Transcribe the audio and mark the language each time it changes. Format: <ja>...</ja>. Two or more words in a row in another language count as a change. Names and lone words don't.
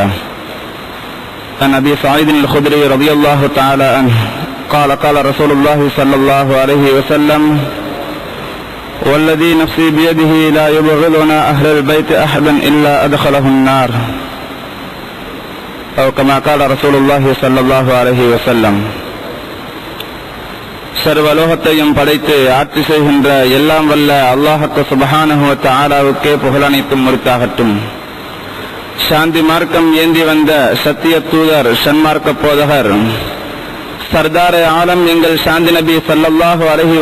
<ar>عن أبي سعيد الخدري رضي الله تعالى عنه قال: قال رسول الله صلى الله عليه وسلم: والذي نفسي بيده لا يبغضنا أهل البيت أحدا إلا أدخله النار، أو كما قال رسول الله صلى الله عليه وسلم.</ar> <ta>சர்வலோகத்தையும் படைத்து ஆட்சி செய்கின்ற எல்லாம் வல்ல அல்லாஹ்வுக்கு</ta> <ar>سبحانه و</ar> <ta>தஆலாவுக்கே புகழனைத்தும் உரித்தாகட்டும். சாந்தி மார்க்கம் ஏந்தி வந்த சத்திய தூதர் சன்மார்க்க போதகர்</ta> <ur>سردارِ عالم</ur> <ta>எங்கள் சாந்தி நபி</ta> <ar>صلى الله عليه</ar>